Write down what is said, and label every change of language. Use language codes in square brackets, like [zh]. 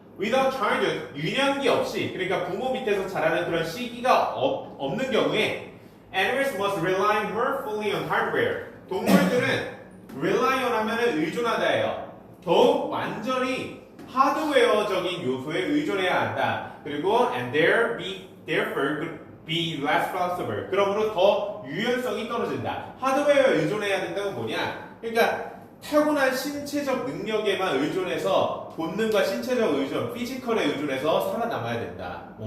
[en] Without childhood, [ko] 유년기 없이, 그러니까 부모 밑에서 자라는 그런 시기가 없는 경우에 [en] animals must rely more fully on hardware. [ko] 동물들은 rely on 하면은 의존하다예요. 더욱 완전히 하드웨어적인 요소에 의존해야 한다. 그리고 [en] and therefore be less flexible. [ko] 그러므로 더 유연성이 떨어진다. 하드웨어에 의존해야 된다는 뭐냐? 그러니까 타고난 신체적 능력에만 의존해서 본능과 신체적 의존, 피지컬에 의존해서 살아남아야 된다.